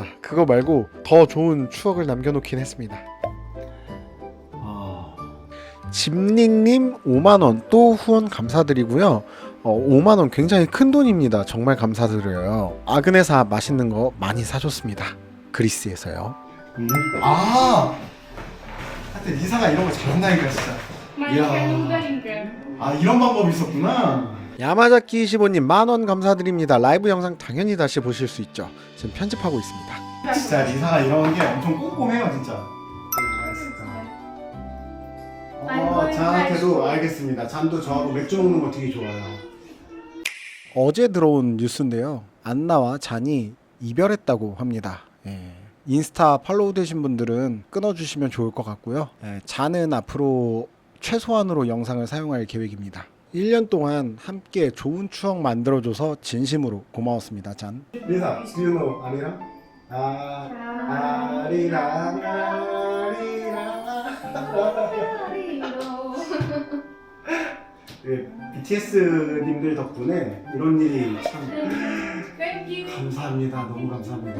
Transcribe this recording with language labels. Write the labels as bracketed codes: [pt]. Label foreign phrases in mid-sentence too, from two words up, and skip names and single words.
[ko] 그거 말고 더 좋은 추억을 남겨놓긴 했습니다. 집닝님 5만원 또 후원 감사드리고요. 5만원 굉장히 큰 돈입니다. 정말 감사드려요. 아그네사 맛있는 거 많이 사줬습니다. 그리스에서요. 하여튼 리사가 이런 거 잘한다니까 진짜. [ru] Маленькая ударенькая. [ko] 아 이런 방법이 있었구나. 야마자키 25님 만원 감사드립니다. 라이브 영상 당연히 다시 보실 수 있죠. 지금 편집하고 있습니다. 진짜 리사가 이런 게 엄청 꼼꼼해요 진짜. 저한테도 알겠습니다. 잠도 저하고 맥주 먹는 거 되게 좋아요. 어제 들어온 뉴스인데요. 안나와 잔이 이별했다고 합니다. 인스타 팔로우 되신 분들은 끊어주시면 좋을 것 같고요. 잔은 앞으로 최소한으로 영상을 사용할 계획입니다. 1년 동안 함께 좋은 추억 만들어줘서 진심으로 고마웠습니다. 잔. 리사, [en] do you know [ko] 아리랑? 아리랑 BTS님들 덕분에 이런 일이 참 감사합니다. 너무 감사합니다.